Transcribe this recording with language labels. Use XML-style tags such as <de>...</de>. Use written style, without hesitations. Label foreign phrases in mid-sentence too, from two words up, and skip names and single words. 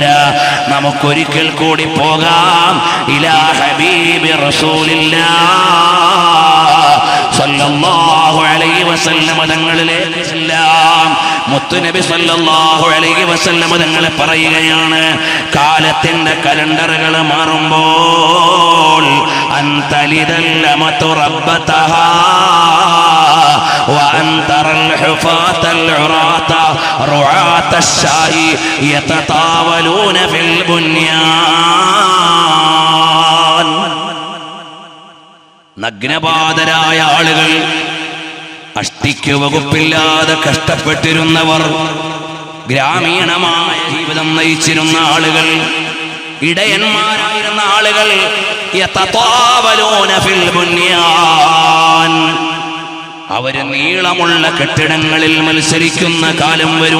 <ml>നമുക്കൊരിക്കൽ കൂടി പോകാം</ml> <ar>إلى حبيبي رسول الله صلى الله عليه وسلم</ar> <ml>തങ്ങളിലേക്ക് ചെല്ലാം.</ml> <ar>മുത്തുനബി صلى الله عليه وسلم</ar> <ml>തങ്ങളെ പറയുകയാണ്, കാലത്തിന്റെ കലണ്ടറുകൾ മാറുമ്പോൾ</ml> <ar>أن تلد الأمة ربتها وأنتر الحفاة العراة رعاة الشاء يتطاولون في البنيان.</ar> <ml>നഗ്നപാതരായ ആളുകൾ, അഷ്ടിക്ക് വകുപ്പില്ലാതെ കഷ്ടപ്പെട്ടിരുന്നവർ, ഗ്രാമീണമായ ജീവിതം നയിച്ചിരുന്ന ആളുകൾ, ഇടയന്മാരായിരുന്ന ആളുകൾ</ml> <ar>يتطاولون في البنيان,</ar> <ml>അവര് നീളമുള്ള കെട്ടിടങ്ങളിൽ മത്സരിക്കുന്ന കാലം വരും.</ml>